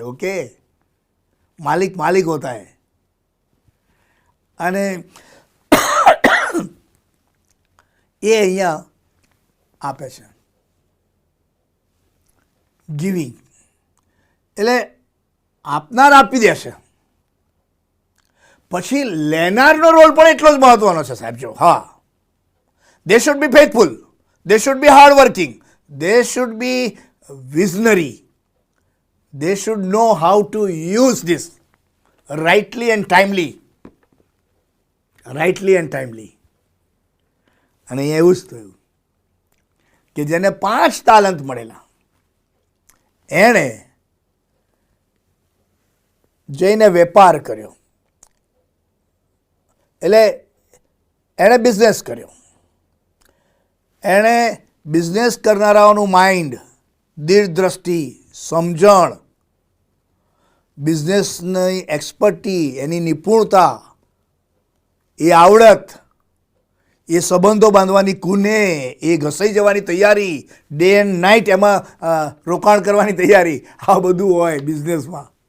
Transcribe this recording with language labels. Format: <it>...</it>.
<gu>Okay,</gu> <hi>માલિક માલિક હોતા હૈ.</hi> <gu>અને એ અહીંયા આપે છે ગિવિંગ. એટલે આપનાર આપી દેશે, પછી લેનારનો રોલ પણ એટલો જ મહત્વનો છે સાહેબ. જો હા,</gu> <en>they should be faithful, they should be hard working, they should be visionary, they should know how to use this rightly and timely. Rightly and timely.</en> <gu>અને અહીંયા એવું જ થયું કે જેને 5 તાલંત મળેલા એણે જઈને વેપાર કર્યો. એટલે એણે બિઝનેસ કર્યો. એણે બિઝનેસ કરનારાઓનું માઇન્ડ, દીર્ઘદ્રષ્ટિ, સમજણ, બિઝનેસની એક્સપર્ટી, એની નિપુણતા, એ આવડત, એ સંબંધો બાંધવાની કુને, એ ઘસાઈ જવાની તૈયારી, ડે એન્ડ નાઇટ એમાં રોકાણ કરવાની તૈયારી, આ બધું હોય બિઝનેસમાં.</gu>